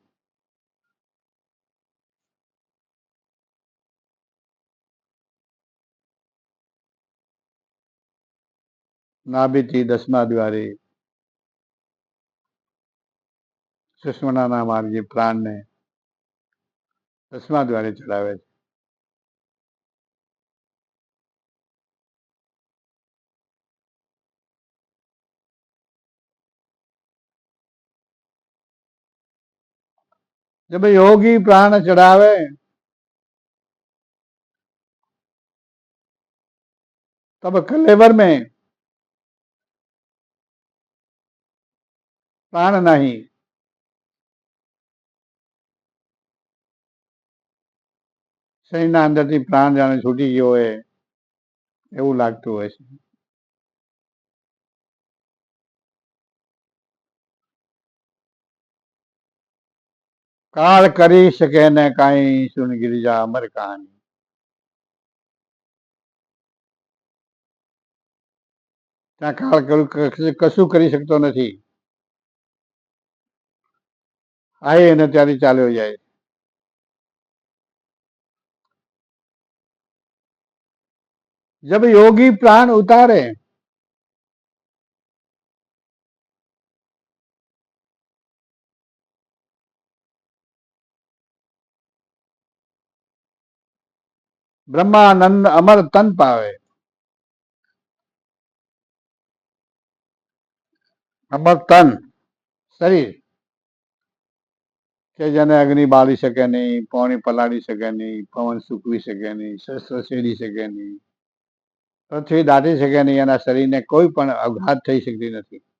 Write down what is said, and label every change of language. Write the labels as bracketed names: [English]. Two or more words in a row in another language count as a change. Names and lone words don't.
[Gujarati] नाभिથી દસમા દ્વારે સુષમનાના માર્ગે પ્રાણને દસમા દ્વારે ચડાવે છે। [Hindi] जब योगी प्राण चढ़ावे तब कलेवर में प्राण नहीं, [Gujarati] શરીરના અંદરથી પ્રાણ જાણે છૂટી ગયો હોય એવું લાગતું હોય છે। કાળ કરી શકે ને કાંઈ સુન [Hindi] गिरिजा अमर कहानी। [Gujarati] ત્યાં કાળ કશું કરી શકતો નથી, આય એને ત્યારે ચાલ્યો જાય। [Hindi] जब योगी प्राण उतारे ब्रह्मानंद अमर तन पावे। अमर तन शरीर [Gujarati] કે જેને અગ્નિ બાળી શકે નહીં, પાણી પલાળી શકે નહીં, પવન સૂકવી શકે નહીં, શસ્ત્ર છેડી શકે નહીં, પૃથ્વી દાટી શકે નહીં, એના શરીરને કોઈ પણ આઘાત થઈ શકતી નથી।